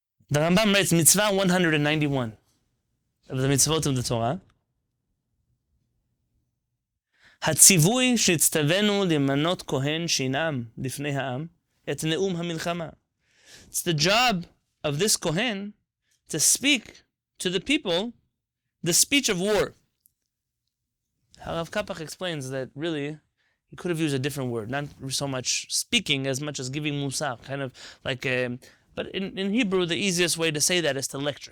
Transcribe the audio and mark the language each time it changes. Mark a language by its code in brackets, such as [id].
[en] The Rambam writes Mitzvah 191 of the Mitzvot of the Torah. [he] הציווי שהצטווינו למנות כהן שינאם לפני העם את נאום המלחמה. [en] It's the job of this Kohen to speak to the people the speech of war. Rav Kapach explains that really he could have used a different word, not so much speaking as much as giving musar, kind of like but in Hebrew, the easiest way to say that is to lecture.